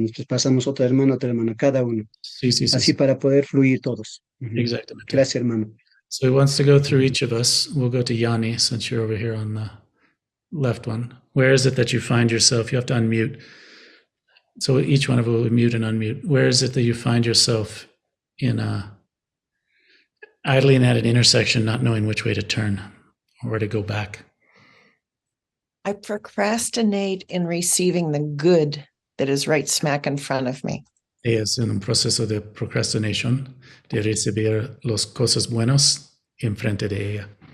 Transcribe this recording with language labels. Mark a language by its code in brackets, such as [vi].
[es] Nosotros pasamos otra hermana, cada uno, Sí, sí, sí, así sí. para poder fluir todos. Ujú. Exactamente. Gracias, hermano. [en] So he wants to go through each of us. We'll go to Yanni since you're over here on the left one. Where is it that you find yourself? You have to unmute. So each one of us will mute and unmute. Where is it that you find yourself in idling at an intersection, not knowing which way to turn or where to go back? I procrastinate in receiving the good that is right smack in front of me. [es] Ella es en un proceso de procrastinación, de recibir las cosas buenas enfrente de ella.